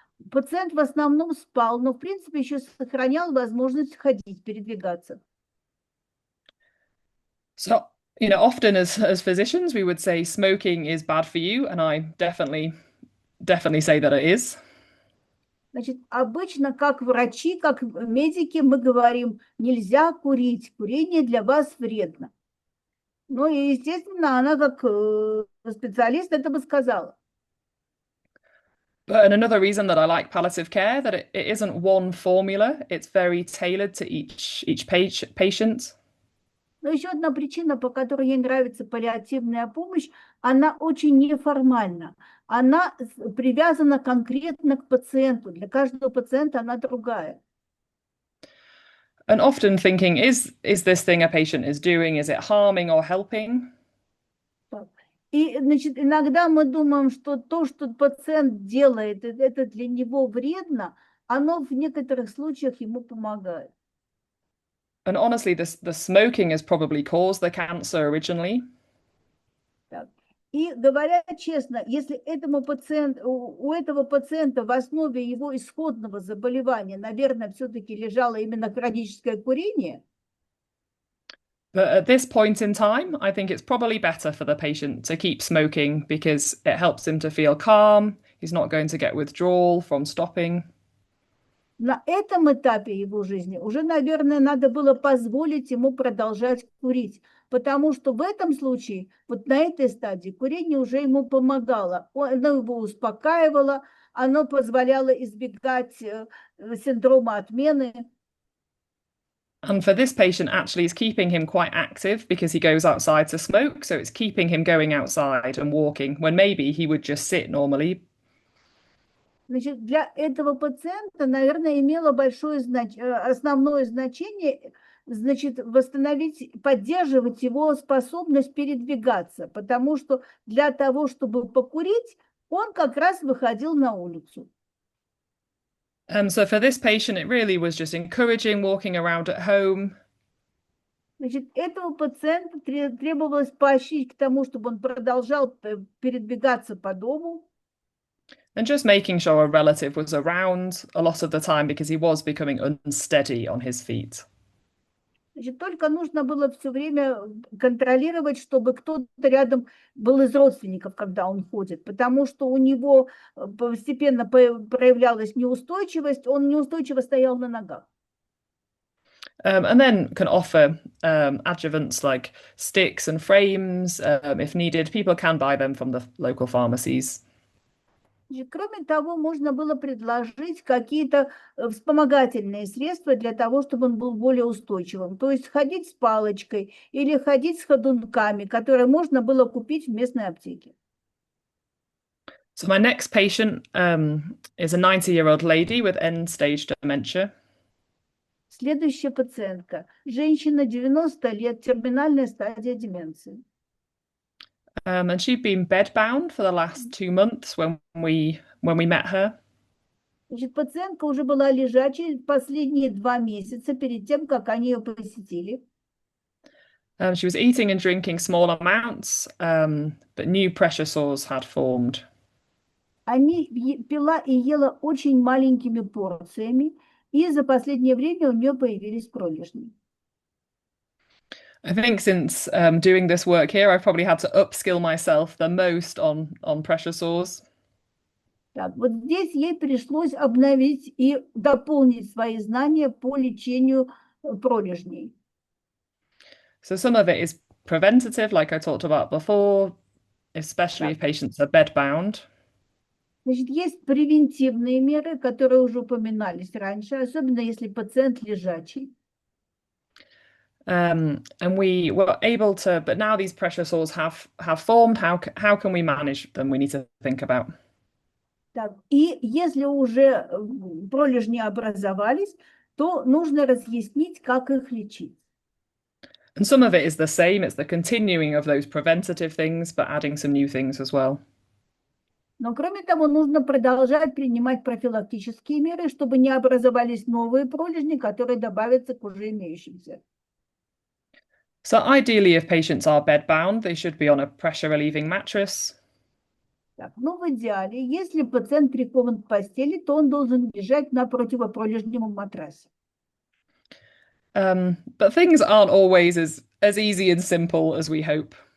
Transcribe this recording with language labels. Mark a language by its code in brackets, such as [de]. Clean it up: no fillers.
[ru] Пациент в основном спал, но в принципе еще сохранял возможность ходить, передвигаться. [en] So, often as physicians, we would say smoking is bad for you, and I definitely say that it is. [ru] Значит, обычно, как врачи, как медики, мы говорим, нельзя курить, курение для вас вредно. Ну и, естественно, она как специалист это бы сказала. [en] But another reason that I like palliative care, that it isn't one formula, it's very tailored to each patient. [ru] Но еще одна причина, по которой ей нравится паллиативная помощь, она очень неформальна. Она привязана конкретно к пациенту. Для каждого пациента она другая. [en] And often thinking, is this thing a patient is doing, is it harming or helping? [ru] И, значит, иногда мы думаем, что то, что пациент делает, это для него вредно, оно в некоторых случаях ему помогает. [en] And honestly, the smoking has probably caused the cancer originally. [ru] Так. И говоря честно, если у этого пациента в основе его исходного заболевания, наверное, все-таки лежало именно хроническое курение. [en] But at this point in time, I think it's probably better for the patient to keep smoking because it helps him to feel calm. He's not going to get withdrawal from stopping. [ru] На этом этапе его жизни уже, наверное, надо было позволить ему продолжать курить, потому что в этом случае, вот на этой стадии, курение уже ему помогало, оно его успокаивало, оно позволяло избегать синдрома отмены. [en] And for this patient, actually, it's keeping him quite active because he goes outside to smoke. So it's keeping him going outside and walking when maybe he would just sit normally. [ru] Значит, для этого пациента, наверное, имело основное значение, значит, восстановить, поддерживать его способность передвигаться, потому что для того, чтобы покурить, он как раз выходил на улицу. [en] So for this patient, it really was just encouraging walking around at home. [ru] Значит, этого пациента требовалось поощрить к тому, чтобы он продолжал передвигаться по дому. [en] And just making sure a relative was around a lot of the time because he was becoming unsteady on his feet. [ru] Значит, только нужно было все время контролировать, чтобы кто-то рядом был из родственников, когда он ходит, потому что у него постепенно проявлялась неустойчивость, он неустойчиво стоял на ногах. [en] And then can offer adjuvants like sticks and frames if needed. People can buy them from the local pharmacies. [ru] Кроме того, можно было предложить какие-то вспомогательные средства для того, чтобы он был более устойчивым. То есть ходить с палочкой или ходить с ходунками, которые можно было купить в местной аптеке. [en] So my next patient is a 90-year-old lady with end-stage dementia. [ru] Следующая пациентка. Женщина 90 лет, терминальная стадия деменции. [en] And she'd been bedbound for the last 2 months when we met her. [ru] Значит, пациентка уже была лежачей последние 2 месяца перед тем, как они ее посетили. [en] She was eating and drinking small amounts, but new pressure sores had formed. [ru] Они пила и ела очень маленькими порциями, и за последнее время у нее появились пролежни. [en] I think since doing this work here, I've probably had to upskill myself the most on pressure sores. [ru] Так, вот здесь ей пришлось обновить и дополнить свои знания по лечению пролежней. [en] So some of it is preventative, like I talked about before, especially if patients are bedbound. [ru] Значит, есть превентивные меры, которые уже упоминались раньше, особенно если пациент лежачий. [en] And we were able to, but now these pressure sores have formed. How can we manage them? We need to think about. [ru] Так, и если уже пролежни образовались, то нужно разъяснить, как их лечить. [en] And some of it is the same. It's the continuing of those preventative things, but adding some new things as well. [ru] Но кроме того, нужно продолжать принимать профилактические меры, чтобы не образовались новые пролежни, которые добавятся к уже имеющимся. [en] So ideally, if patients are bedbound, they should be on a pressure relieving mattress. [ru] Так, ну, в идеале, если пациент прикован к постели, то он должен лежать на противопролежневом матрасе. [en] But things aren't always as easy and simple as we hope.